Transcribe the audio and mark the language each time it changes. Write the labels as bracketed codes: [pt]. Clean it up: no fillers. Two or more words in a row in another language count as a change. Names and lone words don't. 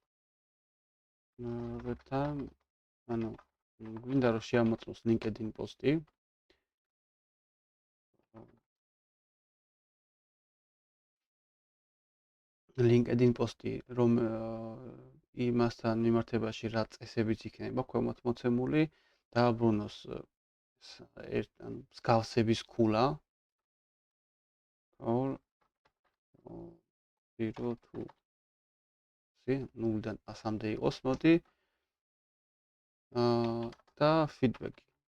[ka] return, ანუ გვინდა რომ შეამოწმოს LinkedIn პოსტი. LinkedIn პოსტი, რომ იმასთან მიმართებაში რა წესებიც იქნება ქვემოთ მოცემული, დააბრუნოს მსგავსების ქულა. [en] or 0 to [ka] 0-დან 100-მდე იყოს, მოდი. და feedback.